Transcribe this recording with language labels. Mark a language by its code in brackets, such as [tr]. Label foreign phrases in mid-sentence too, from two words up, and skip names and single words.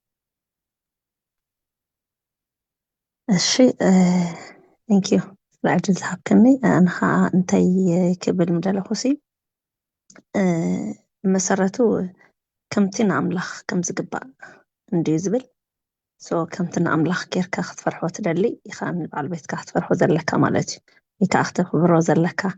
[ti] እሺ [en] thank you [ti] العجز ዝሃብክኒ ኣነ ከዓ እንታይ ክብል ምደለኹሲ መሰረቱ ከምቲ ንኣምላኽ ከም ዝግባእ እንድዩ ዝብል ከምቲ ንኣምላኽ ጌርካ ክትፈርሖ ትደሊ ኢኻ ንበዓል ቤትካ ክትፈርሖ ዘለካ ማለት እዩ ወይ ከዓ ክተኽብሮ ዘለካ